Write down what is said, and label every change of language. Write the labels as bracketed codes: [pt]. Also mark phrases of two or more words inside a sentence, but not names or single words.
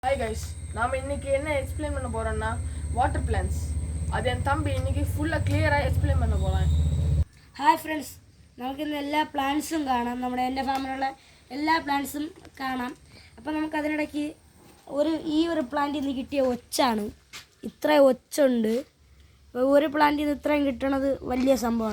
[en] Hi guys, [ta] நாம் இன்னைக்கு என்ன எக்ஸ்பிளைன் பண்ண போறோம்னா [en] water plants. [ta] அது என் தம்பி இன்னைக்கு ஃபுல்லாக கிளியராக எக்ஸ்பிளைன் பண்ண போகிறேன். [en] Hi friends, [ml] നമുക്കിന്ന് എല്ലാ പ്ലാന്റ്സും കാണാം. എൻ്റെ ഫാമിലുള്ള എല്ലാ പ്ലാന്റ്സും കാണാം. അപ്പോൾ നമുക്കതിനിടയ്ക്ക് ഈ ഒരു പ്ലാന്റിൽ നിന്ന് കിട്ടിയ ഒച്ചാണ്. ഇത്ര ഒച്ചുണ്ട്. ഒരു പ്ലാന്റിൽ നിന്ന് ഇത്രയും കിട്ടണത് വലിയ സംഭവമാണ്.